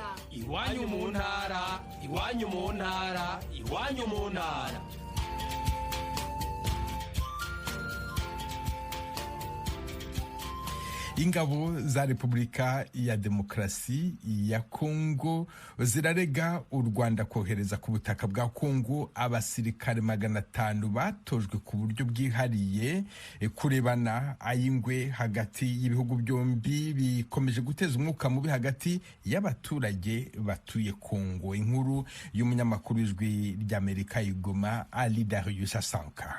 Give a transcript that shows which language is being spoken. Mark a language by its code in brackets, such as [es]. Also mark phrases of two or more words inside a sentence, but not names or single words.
[rw] Iwanyu mu ntara, iwanyu mu ntara, iwanyu mu ntara. Ingabo za Repubulika ya Demokarasi ya Kongo zirarega u Rwanda kohereza ku butaka bwa Kongo abasirikare 500 batojwe ku buryo bwihariye kurebana ayingwe hagati y'ibihugu byombi bikomeje guteza umwuka mubi hagati y'abaturage batuye Kongo. Inkuru y'umunyamakuru w'ijwi ry'Amerika Igoma Ali Darius Asanka.